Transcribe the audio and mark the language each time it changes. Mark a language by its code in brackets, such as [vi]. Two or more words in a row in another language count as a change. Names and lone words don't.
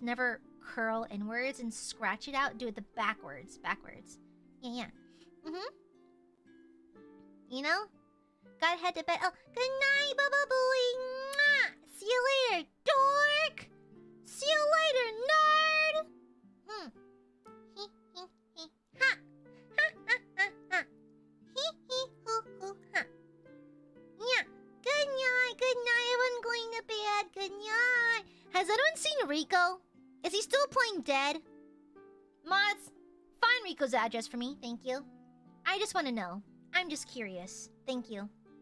[en] Never curl inwards and scratch it out. Do it the backwards. Yeah. You know? Gotta head to bed. Oh, good night, Bubba Booey. Mwah! See you later, dork. See you later, nerd. Ha. Ha ha ha ha. Hee hee hoo hoo ha. Yeah. Good night, everyone going to bed. Good night. Has anyone seen Rico? Is he still playing dead? Mods, find Rico's address for me, thank you. I just want to know. I'm just curious. Thank you.